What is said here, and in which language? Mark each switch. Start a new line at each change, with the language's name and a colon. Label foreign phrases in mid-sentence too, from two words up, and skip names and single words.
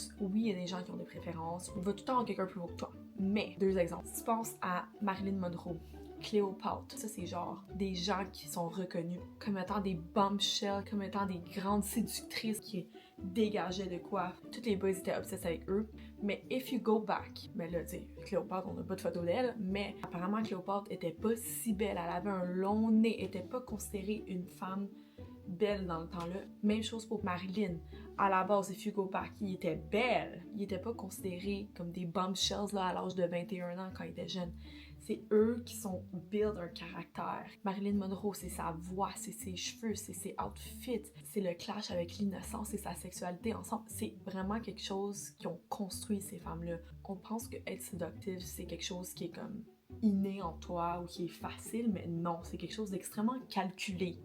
French: Oui, il y a des gens qui ont des préférences, il va tout le temps avoir quelqu'un plus beau que toi. Mais, deux exemples. Si tu penses à Marilyn Monroe, Cléopâtre, ça c'est genre des gens qui sont reconnus comme étant des bombshells, comme étant des grandes séductrices qui dégageaient de quoi. Toutes les boys étaient obsessés avec eux. Mais
English: if you go back,
French: mais là tu sais, Cléopâtre, on n'a pas de photo d'elle, mais apparemment Cléopâtre était pas si belle, elle avait un long nez, était pas considérée une femme belle dans le temps-là. Même chose pour Marilyn. À la base,
English: if you go back,
French: il était belle. Il était pas considéré comme des bombshells là, à l'âge de 21 ans quand il était jeune. C'est eux qui sont build un caractère. Marilyn Monroe, c'est sa voix, c'est ses cheveux, c'est ses outfits, c'est le clash avec l'innocence et sa sexualité ensemble. C'est vraiment quelque chose qui ont construit ces femmes-là. On pense que être séductive, c'est quelque chose qui est comme inné en toi ou qui est facile, mais non, c'est quelque chose d'extrêmement calculé.